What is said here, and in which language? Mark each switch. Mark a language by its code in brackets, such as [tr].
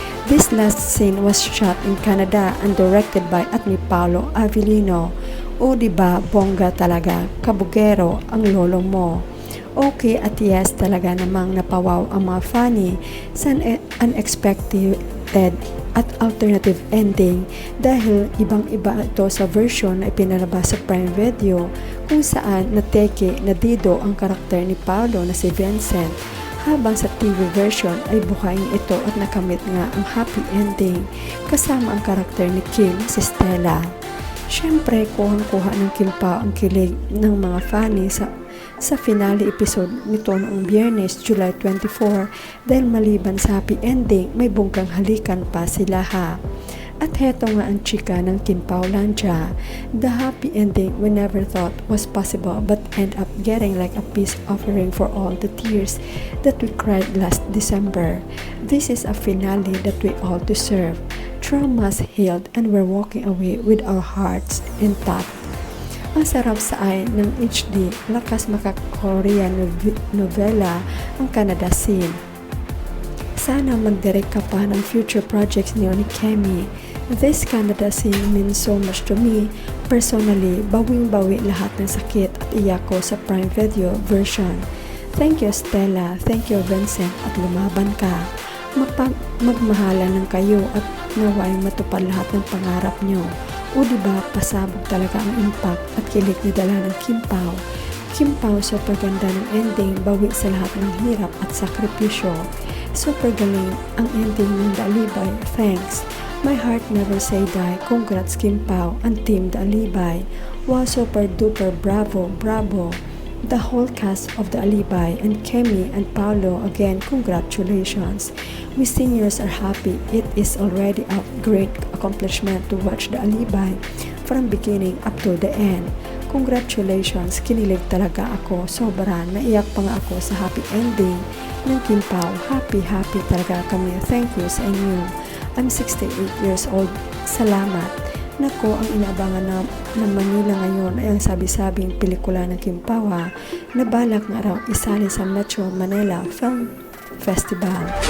[en] This last scene was shot in Canada and directed by at ni Paolo Avellino. [tl] O diba, bongga talaga, kabugero ang lolo mo. Okay at yes talaga namang napawaw ang mga funny sa unexpected at alternative ending dahil ibang-iba ito sa version na ipinalabas sa Prime Video kung saan nateke na Dido ang karakter ni Paolo na si Vincent habang sa TV version ay buhayin ito at nakamit nga ang happy ending kasama ang karakter ni Kim si Stella. Siyempre, kuhang-kuha ng Kim Pao ang kilig ng mga funny sa finale episode nito noong Biyernes, July 24 dahil maliban sa happy ending, may bungkang halikan pa sila ha. At heto nga ang chika ng Kim Pao Lancha. [en] The happy ending we never thought was possible but end up getting like a peace offering for all the tears that we cried last December. This is a finale that we all deserve. Traumas healed and we're walking away with our hearts intact. [tl] Ang sarap sa eye ng HD, lakas maka-Korean novela ang Canada scene. Sana mag-direct ka pa ng future projects niyo ni Kemi. [en] This Canada scene means so much to me. [tl] Personally, bawing-bawi lahat ng sakit at iyak ko sa Prime Video version. [en] Thank you Stella, thank you Vincent [tl] at lumaban ka. Magmahalan ng kayo at naway matupad lahat ng pangarap nyo. O diba, pasabog talaga ang impact at kilig ni dala ng Kim Pao. Kim Pao, super ganda ng ending, bawi sa lahat ng hirap at sakripisyo. Super galing ang ending ng The Alibay, thanks. [en] My heart never say die, congrats Kim Pao and team The Alibay. Wow, super duper, bravo, bravo. The whole cast of The Alibay and Kemi and Paolo, again, congratulations. We seniors are happy. It is already a great accomplishment to watch The Alibay from beginning up to the end. [tl] Congratulations, kinilig talaga ako. Sobra, naiyak pa nga ako sa happy ending ng Kim Pao. [en] Happy [tl] talaga kami. [en] Thank you [tl] sa inyo. [en] I'm 68 years old. [tl] Salamat. Nako, ang inaabangan na Manila ngayon ay ang sabi-sabing pelikula ng Kim Pao na balak nga raw isali sa Metro Manila Film Festival.